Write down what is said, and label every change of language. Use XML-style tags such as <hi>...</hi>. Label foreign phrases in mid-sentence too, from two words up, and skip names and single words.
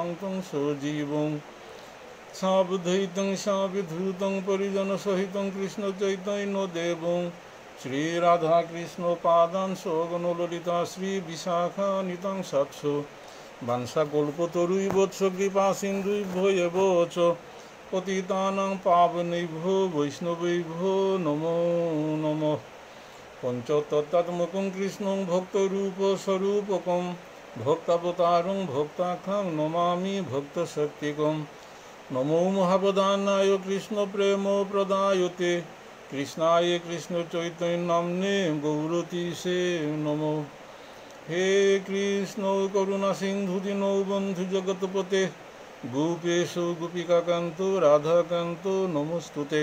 <sa>তং সজীবং সাবধৈতং সাবিধূতং পরিজন সহিতং কৃষ্ণ চৈতন্য দেবং শ্রীরাধাকৃষ্ণ পাদান সগণ ললিতা শ্রী বিশাখানিতং সাৎস বাঞ্ছাকল্পতরুইবৎস কৃপা সিন্ধুভ্যো এব চ পতিতানাং পাবনেভ্যো বৈষ্ণবেভ্যো নমো নমঃ। পঞ্চতত্ত্বাত্মকং কৃষ্ণং ভক্তরূপস্বরূপকং ভক্তাবতারং ভক্তাখ্যাং নমামি ভক্তশক্তিকং। নমো মহাবদানায় কৃষ্ণ প্রেম প্রদায়তে কৃষ্ণায় কৃষ্ণ চৈতন্যনাম্নে গৌরতীশে নমো। হে কৃষ্ণ করুণা সিন্ধু দীনৌ বন্ধু জগৎপতে গোপেশ গোপিকাকান্ত রাধাকান্ত নমস্তুতে।</sa>